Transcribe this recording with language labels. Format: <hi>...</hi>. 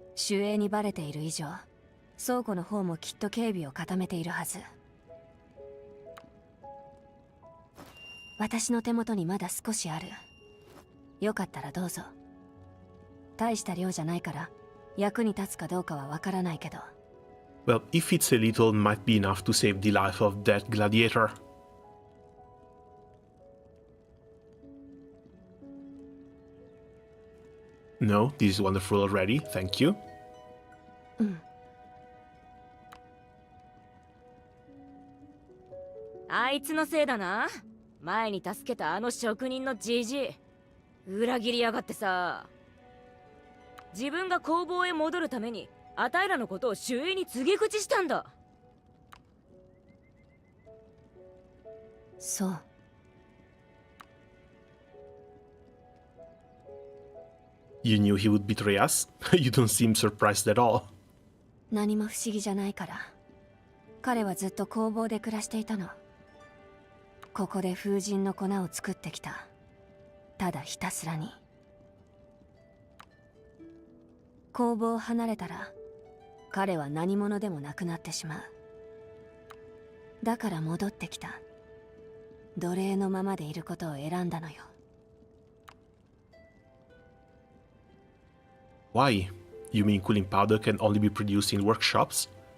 <ja>守衛にバレている以上、倉庫の方もきっと警備を固めているはず。私の手元にまだ少しある。よかったらどうぞ。大した量じゃないから役に立つかどうかはわからないけど。</ja> <en>Well, if it's a little, might be enough to save the life of that gladiator. No, this is wonderful already. Thank you.</en> <ja>あいつのせいだな。前に助けたあの職人のじじい。裏切りやがってさ。自分が工房へ戻るためにあたいらのことを守衛に告げ口したんだ。そう。</ja> <en>You knew he would betray us? You don't seem surprised at all.</en> <ja>何も不思議じゃないから。彼はずっと工房で暮らしていたの。ここで風神の粉を作ってきた。ただひたすらに。工房を離れたら彼は何者でもなくなってしまう。だから戻ってきた。奴隷のままでいることを選んだのよ。</ja> <en>Why? You mean cooling powder can only be produced in workshops?</en>